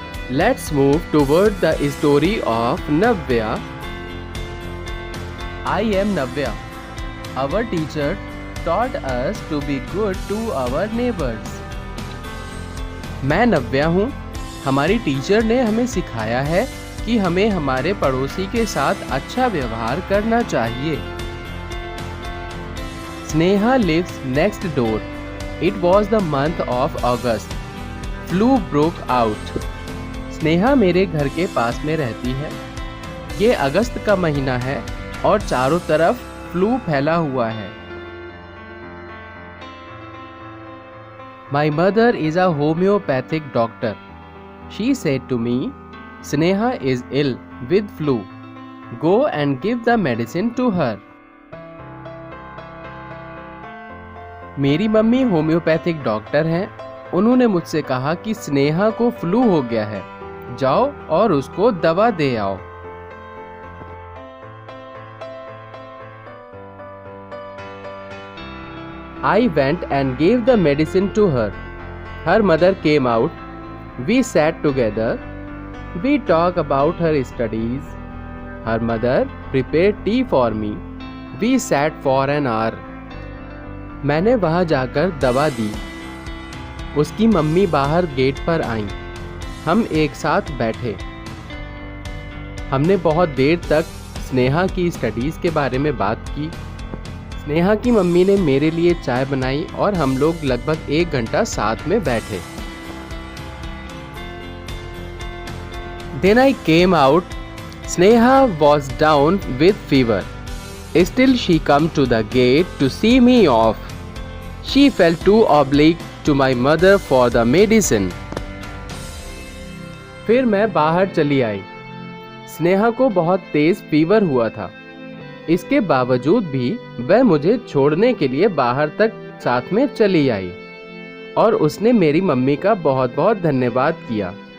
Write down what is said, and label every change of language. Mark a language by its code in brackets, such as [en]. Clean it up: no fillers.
[en] Let's move toward the story of Navya. I am Navya. Our teacher taught us to be good to our neighbors. [hi] मैं नव्या हूँ. हमारी teacher ने हमें सिखाया है कि हमें हमारे पड़ोसी के साथ अच्छा व्यवहार करना चाहिए. [en] Sneha lives next door. It was the month of August. Flu broke out. [hi] Sneha मेरे घर के पास में रहती है. ये अगस्त का महीना है और चारों तरफ फ्लू फैला हुआ है. [en] My mother is a homeopathic doctor. She said to me, Sneha is ill with flu. Go and give the medicine to her. [hi] मेरी मम्मी होम्योपैथिक डॉक्टर हैं. उन्होंने मुझसे कहा कि स्नेहा को फ्लू हो गया है. जाओ और उसको दवा दे आओ. [en] I went and gave the medicine to her. Her mother came out. We sat together. We talked about her studies. Her mother prepared tea for me. We sat for an hour. [hi] मैंने वहाँ जाकर दवा दी. उसकी mummy बाहर gate पर आईं. हम एक साथ बैठे. हमने बहुत देर तक स्नेहा की स्टडीज़ के बारे में बात की. स्नेहा की मम्मी ने मेरे लिए चाय बनाई और हम लोग लगभग 1 घंटा साथ में बैठे. [en] Then I came out. Sneha was down with fever. Still she come to the gate to see me off. She felt too obliged to my mother for the medicine. [hi] फिर मैं बाहर चली आई. स्नेहा को बहुत तेज फीवर हुआ था. इसके बावजूद भी वह मुझे छोड़ने के लिए बाहर तक साथ में चली आई और उसने मेरी मम्मी का बहुत बहुत धन्यवाद किया.